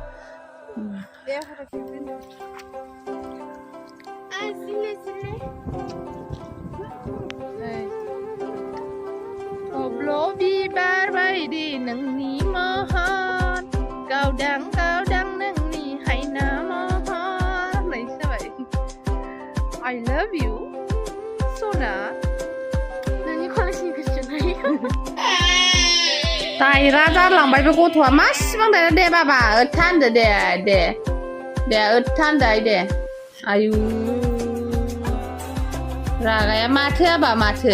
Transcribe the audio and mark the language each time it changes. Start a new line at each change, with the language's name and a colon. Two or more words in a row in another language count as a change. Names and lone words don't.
Bodo: थब्ल' बिबार बायदि नोंनि महर, गावदां नोंनि हायना महर होननायसो जाबाय।
English: I love you,
Bodo: सना। नोंनि कलेजनि गोसोनाय। दायरा जालांबाय बे गथ'आ, मासिबां दायरा। दे बाबा ओथा होनदो, दे ओथा होनदो दे। आयु रागाया माथो आबा माथो।